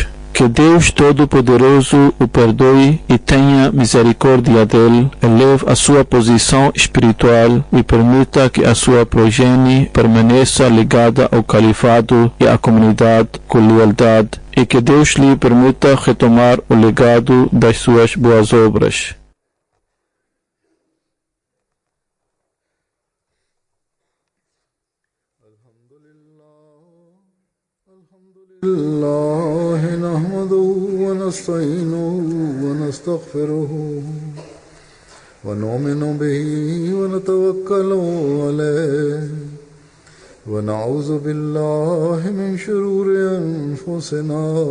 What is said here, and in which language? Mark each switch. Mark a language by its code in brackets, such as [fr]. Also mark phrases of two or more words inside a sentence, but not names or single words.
[pt] Que Deus Todo-Poderoso o perdoe e tenha misericórdia dele, eleve a sua posição espiritual e permita que a sua progenie permaneça ligada ao califado e à comunidade com lealdade, e que Deus lhe permita retomar o legado das suas boas obras. [ar] الله نحمده ونستعينه ونستغفره ونؤمن به ونتوكل عليه ونعوذ بالله من شرور أنفسنا